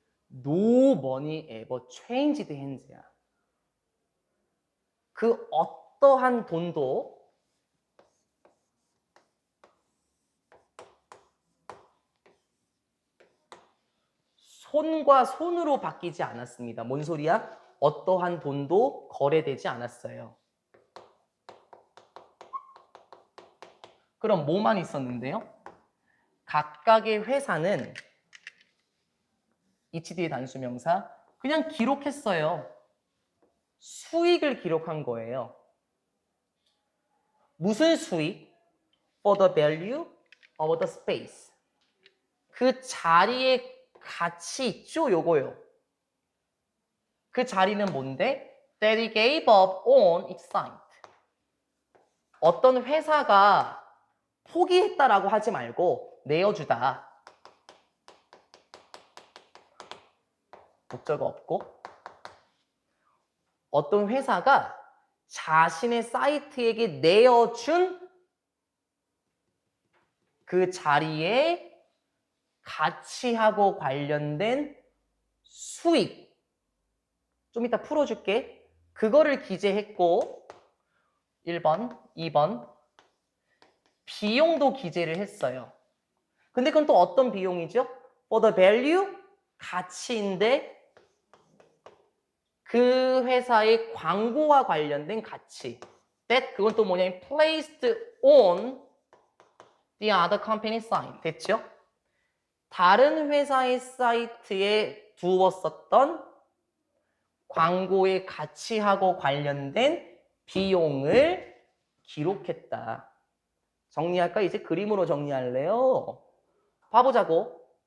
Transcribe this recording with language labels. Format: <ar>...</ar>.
<en>No money ever changed hands야.</en> <ko>그 어떠한 돈도 손과 손으로 바뀌지 않았습니다. 뭔 소리야? 어떠한 돈도 거래되지 않았어요. 그럼 뭐만 있었는데요? 각각의 회사는 HD의 단수명사 그냥 기록했어요. 수익을 기록한 거예요. 무슨 수익?</ko> <en>For the value of the space.</en> <ko>그 자리의 가치 있죠? 요거요. 그 자리는 뭔데?</ko> <en>That he gave up on its site.</en> <ko>어떤 회사가 포기했다라고 하지 말고 내어주다. 목적어 없고 어떤 회사가 자신의 사이트에게 내어준 그 자리에 가치하고 관련된 수익 좀 이따 풀어줄게. 그거를 기재했고 1번, 2번 비용도 기재를 했어요. 근데 그건 또 어떤 비용이죠?</ko> <en>For the value</en> <ko>가치인데 그 회사의 광고와 관련된 가치.</ko> <en>That</en> <ko>그건 또 뭐냐면</ko> <en>placed on the other company site.</en> <ko>됐죠? 다른 회사의 사이트에 두었었던 광고의 가치하고 관련된 비용을 기록했다. 정리할까? 이제 그림으로 정리할래요? 봐보자고.</ko>